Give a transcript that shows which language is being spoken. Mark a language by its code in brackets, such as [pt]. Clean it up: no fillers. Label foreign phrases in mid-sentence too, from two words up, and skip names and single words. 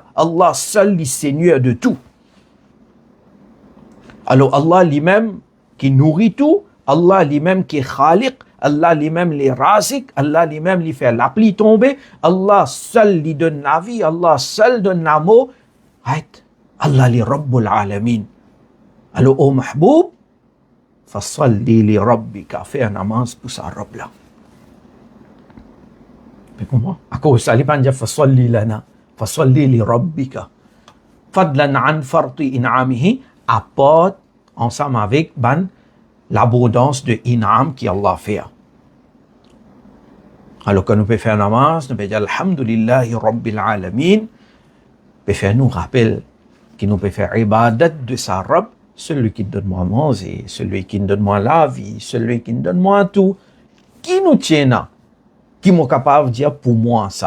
[mfe] Allah seul est Seigneur de tout. Alors Allah lui-même qui nourrit tout, Allah lui-même qui est khaliq, Allah lui-même les razik, Allah lui-même lui fait la pluie tomber, Allah seul lui donne la vie, Allah seul donne l'amour. Allah li [ar] رب العالمين. [mfe] Alors, ô Mahboub, [ar] فصل لربك, [mfe] fais un namaz pour sa Rabb là. Mais comment? À cause ça, il pas dire [ar] فصل لنا، فصل لربك. فضلا عن فرط إنعامه, [mfe] apporte ensemble avec l'abondance de in'am qui Allah fait. Alors, quand nous pouvons faire un namaz, nous pouvons dire [ar] الحمد لله رب العالمين, [mfe] peut faire nous rappel qui nous peut faire ibadat de sa Rabb, celui qui donne moi à manger, celui qui donne moi la vie, celui qui donne moi tout, qui nous tient là, qui m'est capable de dire pour moi ça.